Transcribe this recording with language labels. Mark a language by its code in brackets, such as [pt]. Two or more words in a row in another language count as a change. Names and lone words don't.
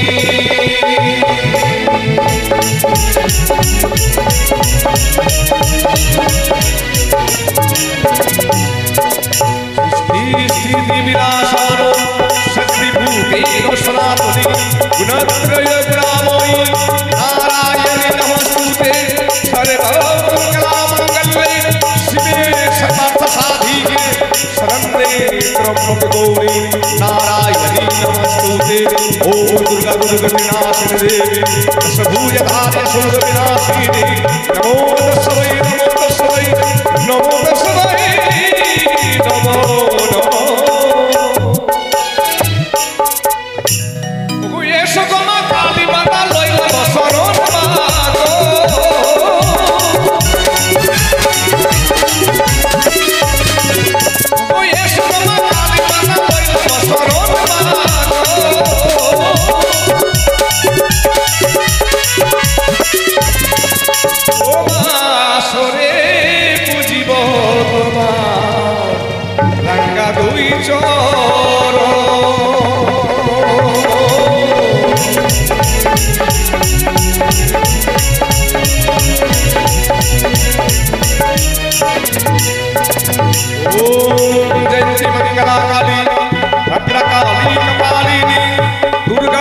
[sa] স্থিতি বিনাশন শক্তিভূতের সনাতনী গুণত্রয় গুণাময়ী নারায়ণী নমস্তুতে সর্বমঙ্গলামঙ্গলে শিবে সমর্থ সাধিকে শরণ্যে ত্র্যম্বকে গৌরী নারায়ণী নমস্তুতে ওম দুর্গা দুর্গতি নাশিনী দেবী দশভুজধারে সুর বিনাশিনী নমো তস্मै নমো তস্मै নমো তস্मै নমো নমো। [bn] এসো তোমা কালী মাতা লইলাম শরণ মাগো এসো তোমা কালী মাতা লইলাম শরণ মাগো ও মা আসরে পুজিব তোমার রাঙ্গা দুই চরণ। [sa] ओम जयंती मंगला काली भद्रकाली कपालिनी दुर्गा